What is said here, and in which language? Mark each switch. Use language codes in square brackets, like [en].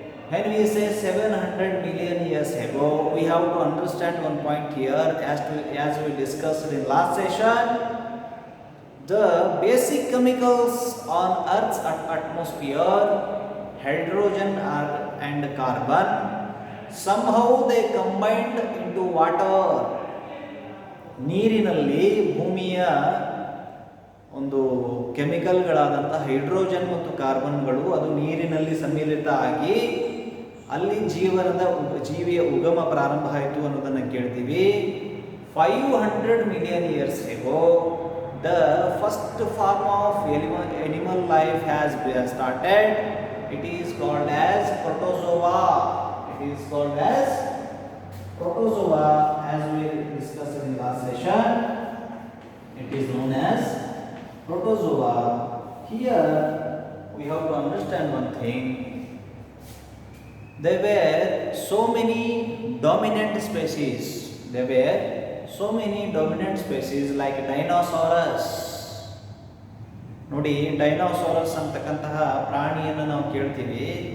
[en] When we say 700 million years ago, we have to understand one point here, as we discussed in last session. The basic chemicals on Earth's atmosphere, hydrogen and carbon, somehow they combined into water. [kn] ನೀರಿನಲ್ಲಿ ಭೂಮಿಯ ಒಂದು ಕೆಮಿಕಲ್ಗಳಾದಂಥ hydrogen ಮತ್ತು ಕಾರ್ಬನ್ಗಳು ಅದು ನೀರಿನಲ್ಲಿ ಸಮ್ಮಿಳಿತ ಆಗಿ ಅಲ್ಲಿ ಜೀವಿಯ ಉಗಮ ಪ್ರಾರಂಭ ಆಯಿತು ಅನ್ನೋದನ್ನು ಕೇಳ್ತೀವಿ. [en] 500 million years ago, the first form of animal life has started. It is called as protozoa. It is called as protozoa, as we discussed in last session. It is known as protozoa. Here we have to understand one thing. There were so many dominant species. There were so many dominant species like dinosaurs. [kn] ನೋಡಿ, dinosaurs ಅಂತಕ್ಕಂತಹ ಪ್ರಾಣಿಯನ್ನು ನಾವು ಕೇಳ್ತೀವಿ.